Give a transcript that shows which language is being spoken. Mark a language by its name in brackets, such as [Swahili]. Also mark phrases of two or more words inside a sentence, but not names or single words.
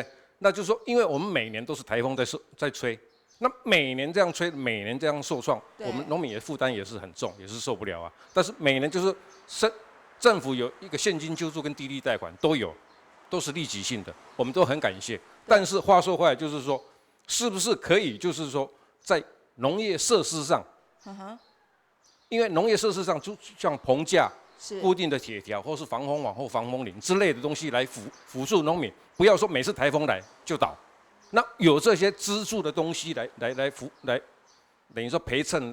[Chinese] 那就是說，因為我們每年都是颱風在吹，那每年這樣吹，每年這樣受創，我們農民的負擔也是很重，也是受不了啊。但是每年就是政府有一個現金救助跟低利貸款都有，都是立即性的，我們都很感謝。但是話說回來，就是說，是不是可以，就是說，在農業設施上，因為農業設施上就像棚架、固定的鐵條，或是防風網或防風林之類的東西來輔助農民，不要說每次颱風來就倒。那有這些資助的東西來等於說陪襯。